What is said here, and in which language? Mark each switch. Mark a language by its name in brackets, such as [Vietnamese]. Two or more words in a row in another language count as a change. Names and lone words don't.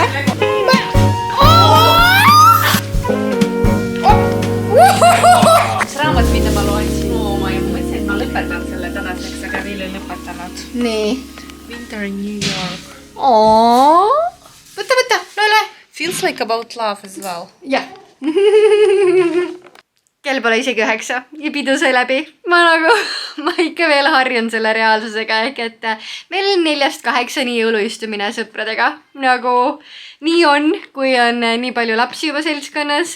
[Estonian] Üks raamat, mida ma loen siin. Ma mõtlesin, et ma lõpetan selle tänaseks, aga veel ei lõpetanud. Nii. Winter in New York. Võta, no ole. [English] Feels like about love as well. [Estonian] Jah. Kell pole isegi 9 ja pidu sai läbi. Ma ikka veel harjun selle reaalsusega ehk et meil 4-8 jõuluistumine sõpradega. Nagu nii on, kui on nii palju lapsi juba seltskonnas.